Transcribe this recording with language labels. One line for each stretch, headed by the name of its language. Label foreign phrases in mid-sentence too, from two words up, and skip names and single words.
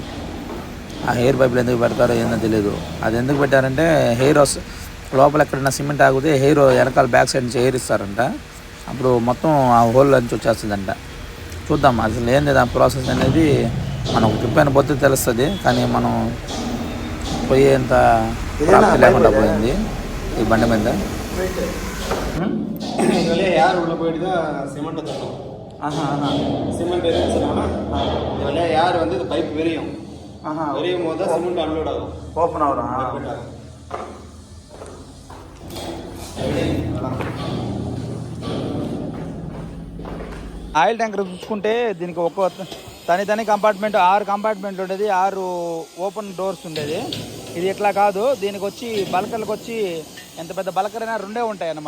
Telugu: ఆ హెయిర్ పైపులు ఎందుకు పెడతారో ఏందో తెలియదు. అది ఎందుకు పెట్టారంటే హెయిర్ లోపల ఎక్కడైనా సిమెంట్ ఆగితే హెయిర్ వెనకాల
English: back side
Telugu: నుంచి హెయిర్ ఇస్తారంట, అప్పుడు మొత్తం ఆ హోల్ నుంచి వచ్చేస్తుందంట. చూద్దాం అసలు ఏంది దాని ప్రాసెస్ అనేది. మనం ట్రిప్ పోతే తెలుస్తుంది, కానీ మనం పోయేంత ప్రాప్తి లేకుండా పోయింది ఈ బండి మీద.
Tamil: சிமெண்ட் இருந்துச்சுன்னா இதில் யார் வந்து இது பைப் விரியும், விரியும் போது தான் சிமெண்ட் அன்லோட் ஆகும், ஓப்பன் ஆகும்.
English: oil tanker
Telugu: చూసుకుంటే దీనికి ఒక్కో తని కంపార్ట్మెంట్ 6 కంపార్ట్మెంట్ ఉండేది, 6
English: open doors
Telugu: ఉండేది. ఇది ఇట్లా కాదు, దీనికి వచ్చి బల్కర్లకు వచ్చి ఎంత పెద్ద బల్కర్ అయినా 2 ఉంటాయి అన్నమాట.